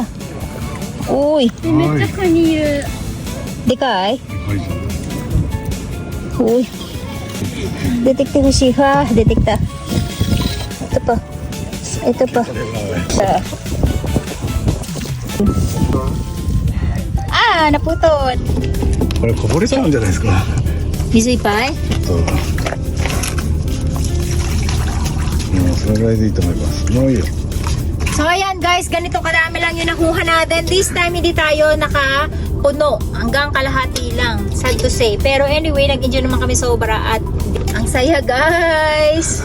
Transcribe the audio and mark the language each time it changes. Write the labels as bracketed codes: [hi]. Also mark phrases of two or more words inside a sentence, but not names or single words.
[tl] Uy. Di ka Uy. Detekta ko siya. Detekta. Ito pa. Naputol. [ja] これこぼれちゃうんじゃないですか。水いっぱいそれぐらいでいいと思います。もういいよ。 [tl] So ayan guys, ganito kadami lang yung nakuha natin. [en] This time [tl] hindi tayo nakapuno. Hanggang kalahati lang. [en] Sad to say. [tl] Pero anyway, nag-enjoy naman kami sobra at ang saya guys.